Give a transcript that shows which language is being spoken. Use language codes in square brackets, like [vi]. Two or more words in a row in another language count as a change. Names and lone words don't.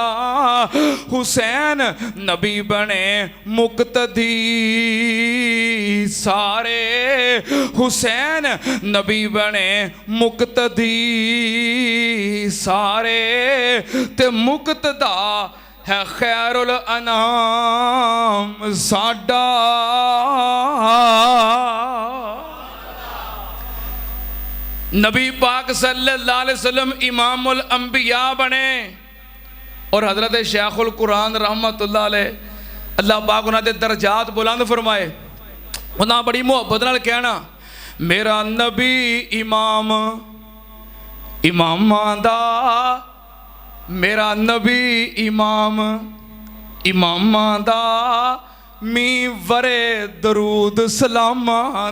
[pa] حسین نبی بنے مقتدی سارے، حسین نبی بنے مقتدی سارے، تے مقتدا ہے خیر الانام ساڈا. [ur] نبی پاک [ar] صلى الله عليه وسلم إمام الأنبياء [ur] بنے اور حضرت شیخ القرآن [ar] رحمة الله عليه [ur] اللہ پاک انہوں نے درجات بلند فرمائے. [pa] انہیں بڑی محبت نال کہنا میرا نبی امام اماماں دا، میرا نبی امام اماماں دا، میں ورے درود سلاماں